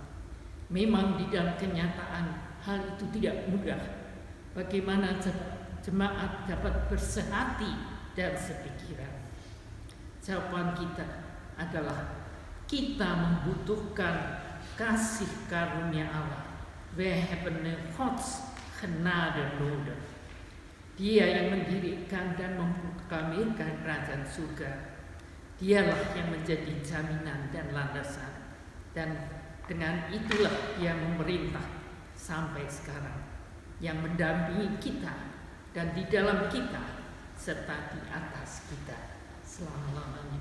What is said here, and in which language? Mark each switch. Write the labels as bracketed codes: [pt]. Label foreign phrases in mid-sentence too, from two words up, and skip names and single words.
[id] Memang di dalam kenyataan hal itu tidak mudah. Bagaimana jemaat dapat bersehati dan sepikiran? Jawaban kita adalah kita membutuhkan kasih karunia Allah. [nl] We hebben Gods genade nodig. [id] Dia yang mendirikan dan memproklamirkan kerajaan surga. Dialah yang menjadi jaminan dan landasan. Dan dengan itulah dia memerintah sampai sekarang, yang mendampingi kita dan di dalam kita serta di atas kita selama-lamanya.